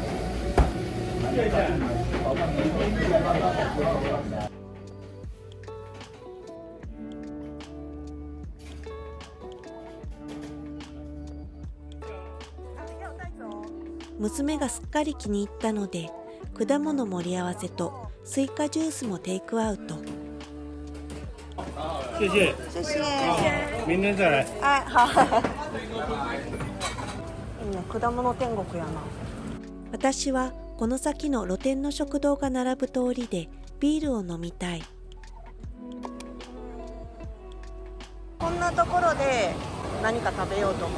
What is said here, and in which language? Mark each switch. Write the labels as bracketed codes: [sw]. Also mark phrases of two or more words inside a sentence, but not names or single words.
[ja] 娘がすっかり気に入ったので、果物盛り合わせとスイカジュースもテイクアウト。 [zh] 谢谢。谢谢。明天再来。 [ja] いいね、果物天国やな。私はこの先の露店の食堂が並ぶ通りでビールを飲みたい。こんなところで何か食べようと思う。